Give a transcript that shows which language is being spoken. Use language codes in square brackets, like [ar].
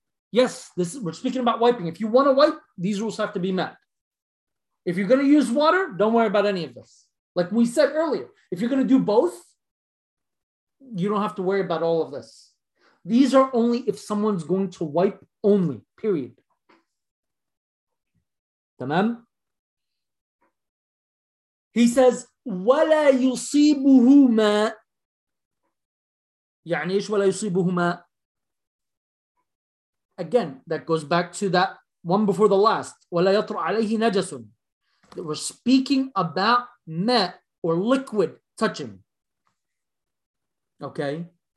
[en] Yes, this is, we're speaking about wiping. If you want to wipe, these rules have to be met. If you're going to use water, don't worry about any of this. Like we said earlier, if you're going to do both, you don't have to worry about all of this. These are only if someone's going to wipe only, period. [ar] Tamam? [en] He says, [ar] وَلَا يُصِيبُهُمَا يعني إيش وَلَا يُصِيبُهُمَا. [en] Again, that goes back to that one before the last. [ar] وَلَا يَطْرَ عَلَيْهِ نَجَسٌ. [en] That we're speaking about meh or liquid touching. Okay?